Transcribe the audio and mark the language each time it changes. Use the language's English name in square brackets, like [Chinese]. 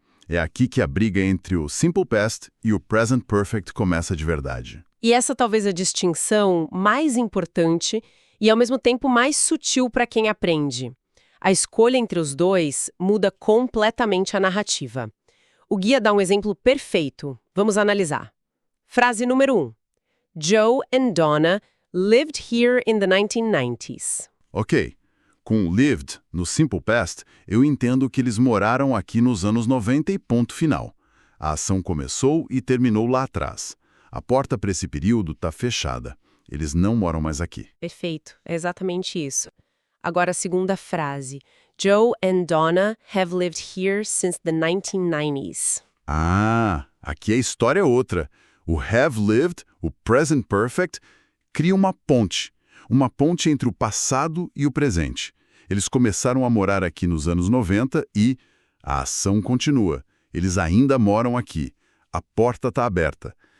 [Portuguese] É aqui que a briga entre o Simple Past e o Present Perfect começa de verdade. E essa talvez a distinção mais importante e ao mesmo tempo mais sutil para quem aprende. A escolha entre os dois muda completamente a narrativa. O guia dá um exemplo perfeito. Vamos analisar. Frase número 1. [English] Joe and Donna lived here in the 1990s. [Portuguese] Ok. Com lived, no Simple Past, eu entendo que eles moraram aqui nos anos 90 e ponto final. A ação começou e terminou lá atrás. A porta para esse período está fechada. Eles não moram mais aqui. Perfeito, é exatamente isso. Agora a segunda frase. [English] Joe and Donna have lived here since the 1990s. [Portuguese] Ah, aqui a história é outra. O have lived, o present perfect, cria uma ponte. Uma ponte entre o passado e o presente. Eles começaram a morar aqui nos anos 90 e a ação continua. Eles ainda moram aqui. A porta está aberta.